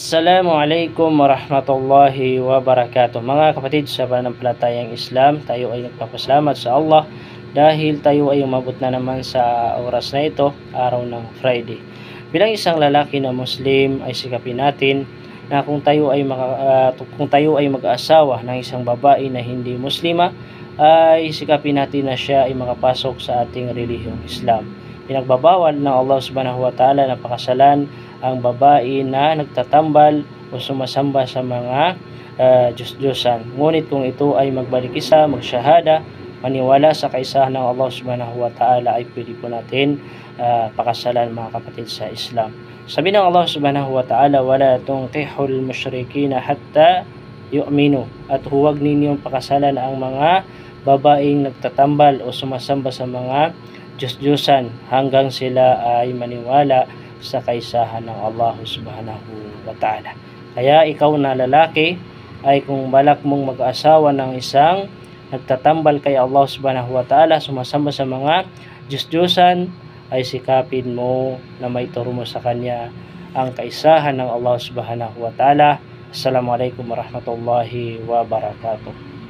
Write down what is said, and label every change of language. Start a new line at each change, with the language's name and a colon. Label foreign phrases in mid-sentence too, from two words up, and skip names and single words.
Arabic: السلام عليكم ورحمة الله وبركاته.
Filipino: Mga kapatid sa pananampalatayang Islam, tayo ay nagpapasalamat sa Allah dahil tayo ay umabot na naman sa oras na ito, araw ng Friday. Bilang isang lalaki na Muslim ay sikapin natin na kung tayo ay mag-aasawa ng isang babae na hindi Muslima, ay sikapin natin na siya ay makapasok sa ating relihiyong Islam. Pinagbabawal ng Allah
Arabic: سبحانه وتعالى
Filipino: na pakasalan ang babae na nagtatambal o sumasamba sa mga Diyos-Diyosan. Ngunit kung ito ay magbalikisa, magsyahada, maniwala sa kaisahan ng Allah
Arabic: سبحانه وتعالى,
Filipino: ay pwede po natin pakasalan, mga kapatid sa Islam. Sabi ng Allah
Arabic: سبحانه وتعالى ولا تنكحوا المشركين حتى يؤمنوا,
Filipino: at huwag ninyong pakasalan ang mga babaeng nagtatambal o sumasamba sa mga Diyos-Diyosan hanggang sila ay maniwala sa kaisahan ng Allah
Arabic: سبحانه وتعالى.
Filipino: Kaya ikaw na lalaki ay kung balak mong mag-asawa ng isang nagtatambal kay Allah
Arabic: سبحانه وتعالى,
Filipino: sumasamba sa mga Diyos-Diyosan, ay sikapin mo na maituro mo sa kanya ang kaisahan ng Allah
Arabic: سبحانه وتعالى. السلام عليكم ورحمة الله وبركاته.